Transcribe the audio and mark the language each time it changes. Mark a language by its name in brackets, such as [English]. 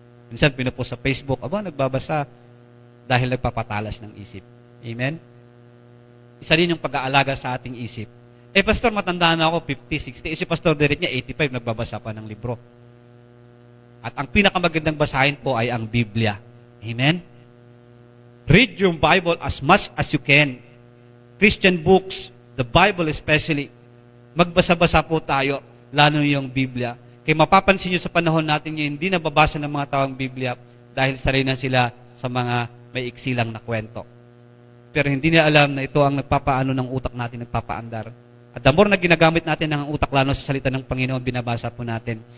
[Filipino] Minsan, pinupost sa Facebook, nagbabasa dahil nagpapatalas ng isip. Amen? Isa din yung pag-aalaga sa ating isip. Pastor, matanda na ako, 50, 60. Si Pastor Derek niya, 85, nagbabasa pa ng libro. At ang pinakamagandang basahin po ay ang Biblia. Amen? [English] Read your Bible as much as you can. Christian books, the Bible especially. [Filipino] Magbasa-basa po tayo, lalo yung Biblia. Kaya mapapansin nyo sa panahon natin yung hindi nababasa ng mga tao ang Biblia dahil sanay na sila sa mga may iksilang na kwento. Pero hindi niya alam na ito ang nagpapaano ng utak natin, nagpapaandar. At the more na ginagamit natin ang utak lalo sa salita ng Panginoon, binabasa po natin.